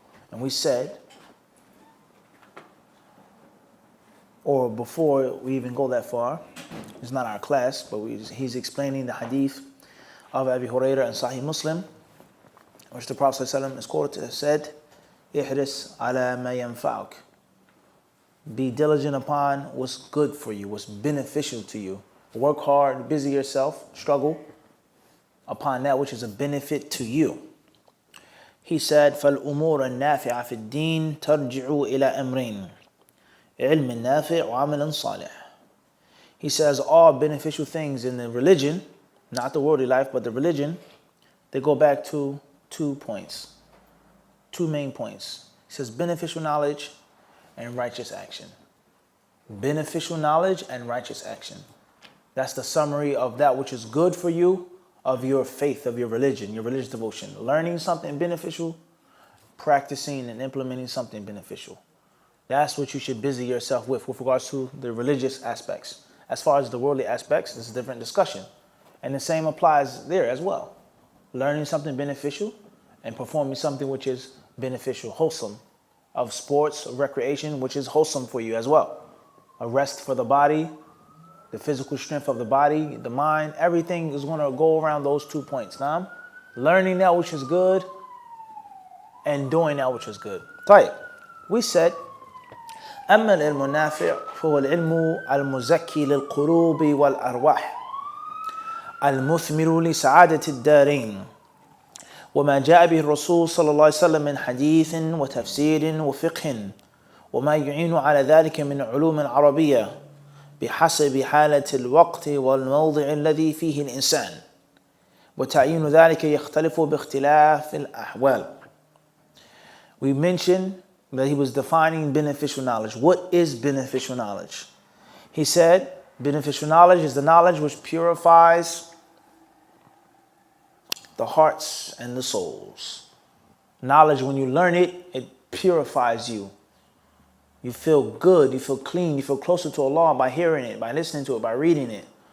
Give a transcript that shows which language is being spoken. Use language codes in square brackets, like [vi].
[en] And we said, or before we even go that far, it's not our class, but he's explaining the hadith of Abu Hurairah and Sahih Muslim, which the Prophet ﷺ is quoted to have said, [ar] "Ihris ala ma yanfa'uk." [en] Be diligent upon what's good for you, what's beneficial to you. Work hard, busy yourself, struggle upon that which is a benefit to you. He said, [ar] فَالْأُمُورَ النَّافِعَ فِي الدِّينِ تَرْجِعُ إِلَى أَمْرين عِلْمٍ نَافِعٍ وَعَمَلٍ صَالِحٍ. [en] He says all beneficial things in the religion, not the worldly life, but the religion, they go back to 2 points, 2 main points. He says beneficial knowledge and righteous action. Beneficial knowledge and righteous action. That's the summary of that which is good for you, of your faith, of your religion, your religious devotion. Learning something beneficial, practicing and implementing something beneficial. That's what you should busy yourself with regards to the religious aspects. As far as the worldly aspects, it's a different discussion. And the same applies there as well. Learning something beneficial and performing something which is beneficial, wholesome, of sports, of recreation, which is wholesome for you as well. A rest for the body, the physical strength of the body, the mind, everything is going to go around those 2 points. Now, learning that which is good and doing that which is good. [ar] طيب, [en] we said, [ar] أما العلم النافع فهو العلم المزكي للقلوب والأرواح المثمر لسعادة الدارين وما جاء به الرسول صلى الله عليه وسلم من حديث وتفسير وفقه وما يعين على ذلك من علوم عربية بحسب حالة الوقت والموضع الذي فيه الإنسان وتعيين ذلك يختلف باختلاف الأحوال. [en] We mentioned that he was defining beneficial knowledge. What is beneficial knowledge? He said beneficial knowledge is the knowledge which purifies the hearts and the souls. Knowledge, when you learn it, it purifies you. You feel good, you feel clean, you feel closer to Allah by hearing it, by listening to it, by reading it.